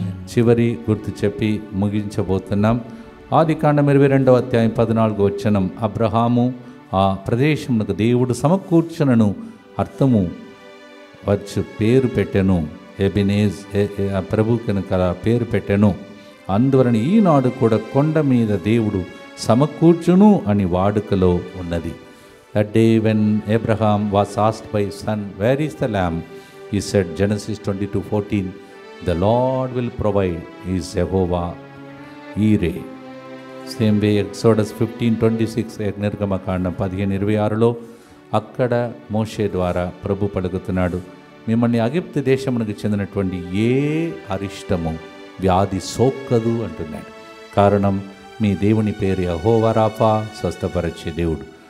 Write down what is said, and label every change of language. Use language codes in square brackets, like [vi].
[te] చివరి గుర్తు చెప్పి ముగించబోతున్నాం. ఆదికాండం 22వ అధ్యాయం 14వ వచనం, అబ్రహాము ఆ ప్రదేశమునకు దేవుడు సమకూర్చునను అర్థము వచ్చు పేరు పెట్టెను. ఎబినేజ్ ప్రభు కనుక పేరు పెట్టెను. అందువలన ఈనాడు కూడా కొండ మీద దేవుడు సమకూర్చును అని వాడుకలో ఉన్నది. [en] That day when Abraham was asked by his son, where is the lamb? He said, Genesis 22:14, the Lord will provide, he is Jehovah Jireh. Same way Exodus 15:26, [te] నిర్గమకాండం 15:26లో అక్కడ మోషే ద్వారా ప్రభు పలుకుతున్నాడు, మిమ్మల్ని ఐగుప్తు దేశమునకు చెందినటువంటి ఏ అరిష్టము వ్యాధి సోకదు అంటున్నాడు. కారణం మీ దేవుని పేరు యెహోవా రాఫా, స్వస్థపరిచే దేవుడు.